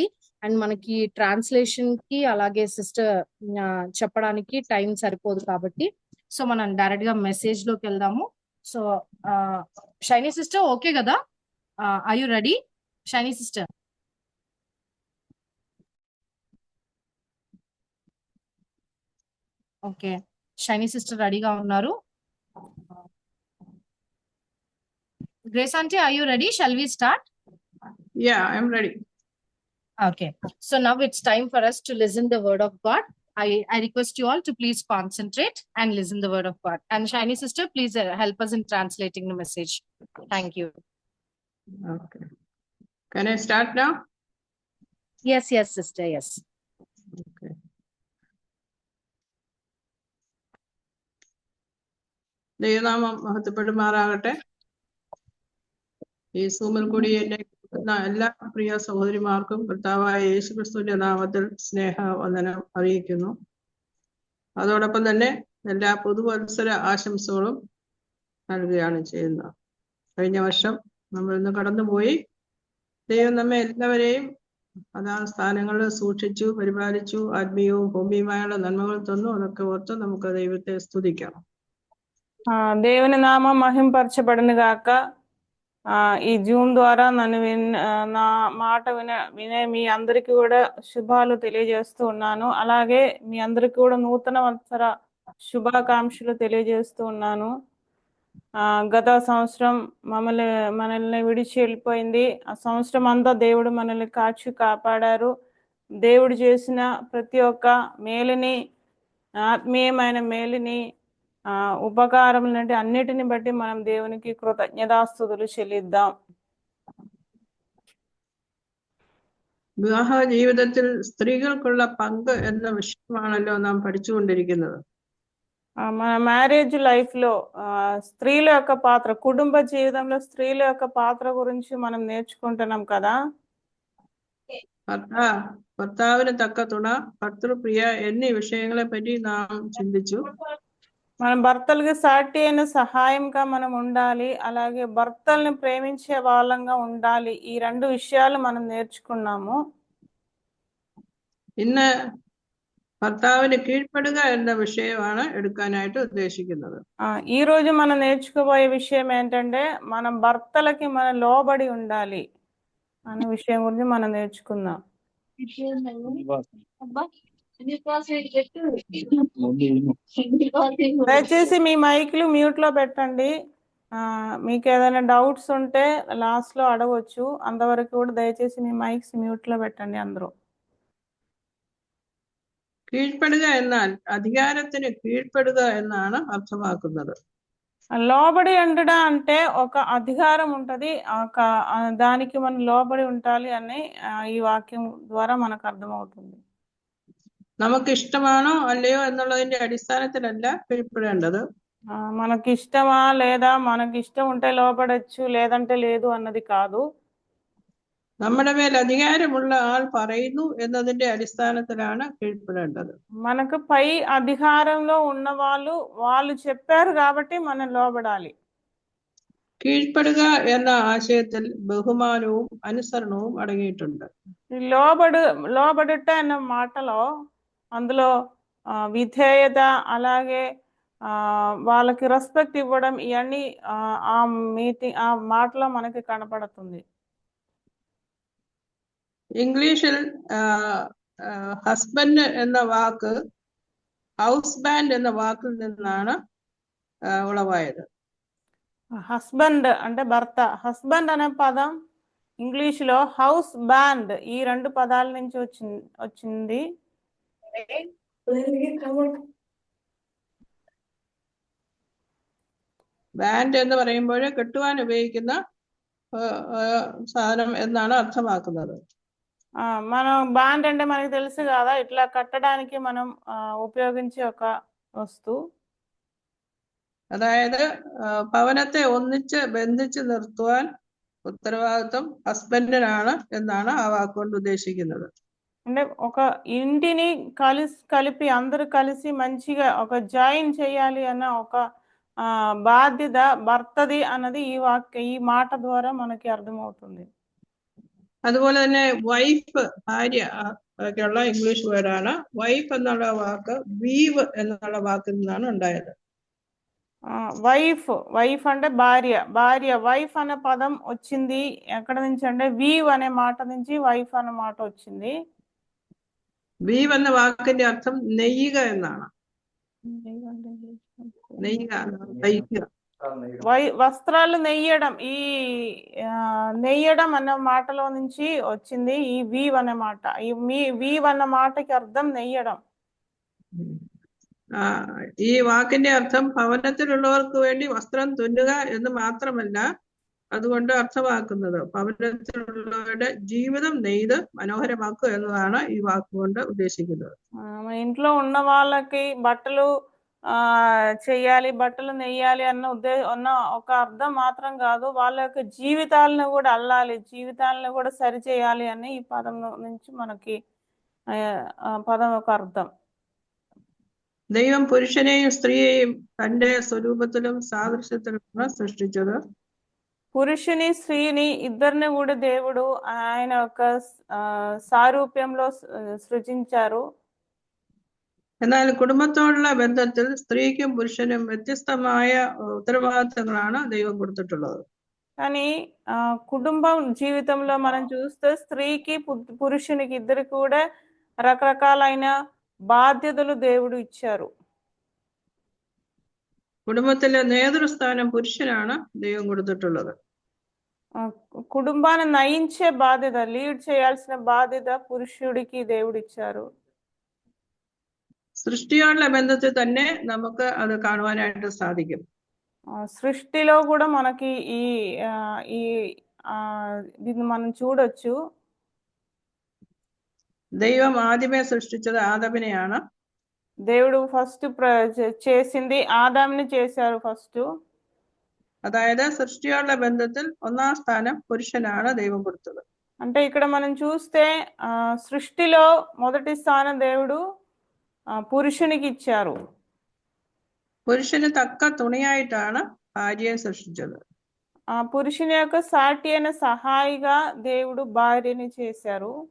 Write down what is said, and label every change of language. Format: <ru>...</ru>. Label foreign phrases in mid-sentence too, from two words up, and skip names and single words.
<te>అండ్ మనకి ట్రాన్స్లేషన్ కి అలాగే సిస్టర్ చెప్పడానికి టైం సరిపోదు కాబట్టి సో మనం డైరెక్ట్ గా మెసేజ్ లోకి వెళ్దాము. సో షైనీ సిస్టర్ ఓకే కదా?</te> <en>are you ready</en> <te>షైనీ సిస్టర్? ఓకే, షైనీ సిస్టర్ రెడీగా ఉన్నారు.</te> <en>Grace auntie, are you ready? Shall we start? Yeah, I'm ready. Okay, so now it's time for us to listen the word of God. I request you all to please concentrate and listen the word of God. And Shiny sister, please help us in translating the message. Thank you. Okay. Can I start now? Yes, sister, yes.</en> <ml>Okay. ദൈവനാമം മഹത്വപ്പെടുമാറാകട്ടെ. ഈ സൂമിൽ കൂടി എന്നെ കേൾക്കുന്ന എല്ലാ പ്രിയ സഹോദരിമാർക്കും കർത്താവായ യേശുക്രിസ്തുവിന്റെ നാമത്തിൽ സ്നേഹവന്ദനം അറിയിക്കുന്നു. അതോടൊപ്പം തന്നെ എല്ലാ പുതുവത്സര ആശംസകളും നൽകുകയാണ് ചെയ്യുന്നത്. കഴിഞ്ഞ വർഷം നമ്മൾ ഇന്ന് കടന്നുപോയി. ദൈവം നമ്മെ എല്ലാവരെയും അതാ സ്ഥാനങ്ങളിൽ സൂക്ഷിച്ചു, പരിപാലിച്ചു, ആത്മീയവും ഭൗമികമായുള്ള നന്മകൾ തന്നു. അതൊക്കെ ഓർത്ത് നമുക്ക് ദൈവത്തെ സ്തുതിക്കാം.</ml> <te>దేవుని నామం మహింపరచబడును గాక. ఈ జూమ్ ద్వారా నన్ను నా మాట వినే మీ అందరికీ కూడా శుభాలు తెలియజేస్తూ ఉన్నాను. అలాగే మీ అందరికీ కూడా నూతన వత్సర శుభాకాంక్షలు తెలియజేస్తూ ఉన్నాను. గత సంవత్సరం మనల్ని విడిచి వెళ్ళిపోయింది. ఆ సంవత్సరం అంతా దేవుడు మనల్ని కాచి కాపాడారు. దేవుడు చేసిన ప్రతి ఒక్క మేలుని, ఆత్మీయమైన మేలుని, ఉపకారం లాంటి అన్నిటిని బట్టి మనం దేవునికి కృతజ్ఞతాస్తుతులు చెల్లిద్దాం.</te> <ml>വിവാഹ ജീവിതത്തിൽ സ്ത്രീകൾക്കുള്ള പങ്ക് എന്ന വിഷയമാണല്ലോ നാം പഠിച്ചുകൊണ്ടിരിക്കുന്നത്.</ml> <te>మన</te> <en>marriage life</en> <te>లో స్త్రీల యొక్క పాత్ర, కుటుంబ జీవితంలో స్త్రీల యొక్క పాత్ర గురించి మనం నేర్చుకుంటున్నాం కదా.</te> <ml>ഭർത്താവിന് തക്ക തുണ, ഭർതൃപ്രിയ എന്നീ విషయങ്ങളെ పറ്റി നാം ചിന്തിച്ചു.</ml> <te>మన భర్తలకి సాటి అయిన సహాయంగా మనం ఉండాలి, అలాగే భర్తల్ని ప్రేమించే వాళ్ళంగా ఉండాలి. ఈ రెండు విషయాలు మనం నేర్చుకున్నాము.</te> <ml>ഇന്ന് ഭർത്താവിന് കീഴ്പ്പെടുക എന്ന വിഷയമാണ് എടുക്കാനായിട്ട് ഉദ്ദേശിക്കുന്നത്.</ml> <te>ఈ రోజు మనం నేర్చుకోబోయే విషయం ఏంటంటే మనం భర్తలకి మనం లోబడి ఉండాలి అనే విషయం గురించి మనం నేర్చుకుందాం. దయచేసి మీ మైక్లు మ్యూట్ లో పెట్టండి. మీకు ఏదైనా డౌట్స్ ఉంటే లాస్ట్ లో అడగవచ్చు. అంతవరకు కూడా దయచేసి మీ</te> <en>mics mute</en> <te>లో పెట్టండి అందరూ.</te> <ml>കീഴ്പ്പെടുക എന്നാൽ അധികാരത്തിന് കീഴ്പ്പെടുക എന്നാണ് അർത്ഥമാക്കുന്നത്.</ml> <te>లోబడి ఉండడం అంటే ఒక అధికారం ఉంటది, దానికి మనం లోబడి ఉండాలి అని ఈ వాక్యం ద్వారా మనకు అర్థమవుతుంది.</te> <ml>നമുക്ക് ഇഷ്ടമാണോ അല്ലയോ എന്നുള്ളതിന്റെ അടിസ്ഥാനത്തിലല്ല കീഴ്പ്പെടേണ്ടത്.</ml> <te>మనకి ఇష్టమా లేదా, మనకి ఇష్టం ఉంటే లోబడచ్చు లేదంటే లేదు అన్నది కాదు.</te> <ml>നമ്മുടെ മേൽ അധികാരമുള്ള ആൾ പറയുന്നു എന്നതിന്റെ അടിസ്ഥാനത്തിലാണ് കീഴ്പ്പെടേണ്ടത്.</ml> <te>మనకు పై అధికారంలో ఉన్న వాళ్ళు చెప్పారు కాబట్టి మనం లోబడాలి.</te> <ml>കീഴ്പ്പെടുക എന്ന ആശയത്തിൽ ബഹുമാനവും അനുസരണവും അടങ്ങിയിട്ടുണ്ട്.</ml> <te>లోబడుట అన్న మాటలో అందులో విధేయత, అలాగే వాళ్ళకి రెస్పెక్ట్ ఇవ్వడం, ఇవన్నీ ఆ మాటలో మనకి కనపడుతుంది.</te> <ml>ഇംഗ്ലീഷിൽ ഹസ്ബൻഡ് എന്ന വാക്ക്</ml> <en>house band</en> <ml>എന്ന വാക്കിൽ നിന്നാണ് ഉളവായത്.</ml> <te>హస్బెండ్ అంటే భర్త. హస్బెండ్ అనే పదం ఇంగ్లీష్ లో</te> <en>house bond,</en> <te>ఈ రెండు పదాల నుంచి వచ్చింది.</te> <ml>ബാൻഡ് എന്ന് പറയുമ്പോൾ കെട്ടുവാൻ ഉപയോഗിക്കുന്ന സാധനം എന്നാണ് അർത്ഥമാക്കുന്നത്.</ml> <te>మనం బాండ్ అంటే మనకి తెలుసు కదా, ఇట్లా కట్టడానికి మనం ఉపయోగించే ఒక వస్తువు.</te> <ml>അതായത് ഭവനത്തെ ഒന്നിച്ച് ബന്ധിച്ച് നിർത്തുവാൻ ഉത്തരവാദിത്വം ഹസ്ബൻഡിനാണ് എന്നാണ് ആ വാക്കുകൊണ്ട് ഉദ്ദേശിക്കുന്നത്.</ml> <te>అంటే ఒక ఇంటిని కలిపి అందరూ కలిసి మంచిగా ఒక జాయిన్ చేయాలి అన్న ఒక బాధ్యత భర్తది అన్నది ఈ మాట ద్వారా మనకి అర్థమవుతుంది.</te> <ml>അതുപോലെ തന്നെ വൈഫ്, ഭാര്യ ഒക്കെയുള്ള ഇംഗ്ലീഷ് വേർഡാണ്. വൈഫ് എന്നുള്ള വാക്ക് വീവ് എന്നുള്ള വാക്കിൽ നിന്നാണ് ഉണ്ടായത്.</ml> <te>వైఫ్ అంటే భార్య. వైఫ్ అనే పదం వచ్చింది ఎక్కడ నుంచి అంటే వీవ్ అనే మాట నుంచి వైఫ్ అనే మాట వచ్చింది.</te> <ml>വീവ് എന്ന വാക്കിന്റെ അർത്ഥം നെയ്യുക എന്നാണ്.</ml> <te>వస్త్రాలు నెయ్యడం, ఈ నెయ్యడం అన్న మాటలో నుంచి వచ్చింది ఈ వీవ్ అనే మాట. ఈ వీవ్ అన్న మాటకి అర్థం నెయ్యడం.</te> <ml>ഈ വാക്കിന്റെ അർത്ഥം ഭവനത്തിലുള്ളവർക്ക് വേണ്ടി വസ്ത്രം തുന്നുക എന്ന് മാത്രമല്ല, അതുകൊണ്ട് അർത്ഥമാക്കുന്നത് ഭവനത്തിലുള്ളവരുടെ ജീവിതം നെയ്ത് മനോഹരമാക്കുക എന്നതാണ് ఈ వాക്കുകൊണ്ട് ఉద్దేశిക്കുന്നത്.</ml> <te>ఇంట్లో ఉన్న వాళ్ళకి బట్టలు చెయ్యాలి, బట్టలు నెయ్యాలి అన్న ఒక అర్థం మాత్రం కాదు, వాళ్ళ యొక్క జీవితాలను కూడా అల్లాలి, జీవితాలను కూడా సరి చేయాలి అని ఈ పదం నుంచి మనకి పదం ఒక అర్థం.</te> <ml>ദൈവം പുരുഷനെയും സ്ത്രീയെയും തന്റെ സ്വരൂപത്തിലും സാദൃശ്യത്തിലുമാണ് സൃഷ്ടിച്ചത്.</ml> <te>పురుషుని స్త్రీని ఇద్దరిని కూడా దేవుడు ఆయన యొక్క సారూప్యంలో సృజించారు.</te> <ml>എന്നാൽ കുടുംബത്തോടുള്ള ബന്ധത്തിൽ സ്ത്രീക്കും പുരുഷനും വ്യത്യസ്തമായ ഉത്തരവാദിത്തങ്ങളാണ് ദൈവം കൊടുത്തിട്ടുള്ളത്.</ml> <te>కానీ కుటుంబం జీవితంలో మనం చూస్తే స్త్రీకి పురుషునికి ఇద్దరికి కూడా రకరకాలైన బాధ్యతలు దేవుడు ఇచ్చారు.</te> <ml>കുടുംബത്തിലെ നേതൃസ്ഥാനം പുരുഷനാണ് ദൈവം കൊടുത്തിട്ടുള്ളത്.</ml> <te>కుటుంబాన్ని నయించే బాధ్యత, లీడ్ చేయాల్సిన బాధ్యత పురుషుడికి దేవుడు ఇచ్చారు.</te> <ml>സൃഷ്ടിയോടുള്ള ബന്ധത്തിൽ തന്നെ നമുക്ക് അത് കാണുവാനായിട്ട് സാധിക്കും.</ml> <te>సృష్టిలో కూడా మనకి దీన్ని మనం చూడొచ్చు.</te> <ml>ദൈവം ആദ്യമേ സൃഷ്ടിച്ചത് ആദമിനെയാണ്.</ml> <te>దేవుడు ఫస్ట్ చేసింది ఆదాంని చేశారు ఫస్ట్.</te> <ml>അതായത് സൃഷ്ടിയോടുള്ള ബന്ധത്തിൽ ഒന്നാം സ്ഥാനം പുരുഷനാണ് ദൈവം കൊടുത്തത്.</ml> <te>అంటే ఇక్కడ మనం చూస్తే సృష్టిలో మొదటి స్థానం దేవుడు పురుషునికి ఇచ్చారు.</te> <ml>പുരുഷന് തക്ക തുണിയായിട്ടാണ് ഭാര്യയെ സൃഷ്ടിച്ചത്.</ml> <te>పురుషుని యొక్క సాటి అయిన సహాయిగా దేవుడు భార్యని చేశారు.</te>